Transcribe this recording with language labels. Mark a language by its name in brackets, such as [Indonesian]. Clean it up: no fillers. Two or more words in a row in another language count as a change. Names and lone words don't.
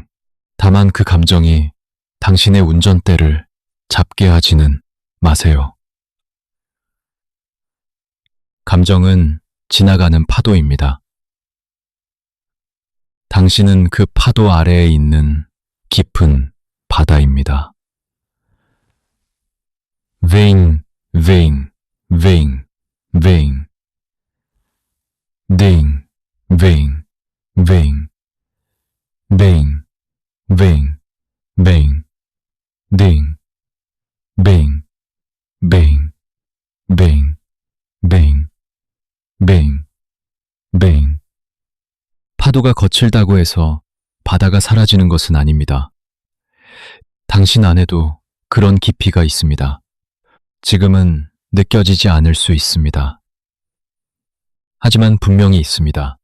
[Korean] 다만 그 감정이 당신의 운전대를 잡게 하지는 마세요. 감정은 지나가는 파도입니다. 당신은 그 파도 아래에 있는 깊은 바다입니다. Vain, vain, vain, vain. Ding, vain, vain. Vain, vain, vain. Ding, vain, vain, vain, vain, 파도가 거칠다고 해서 바다가 사라지는 것은 아닙니다. 당신 안에도 그런 깊이가 있습니다. 지금은 느껴지지 않을 수 있습니다. 하지만 분명히 있습니다.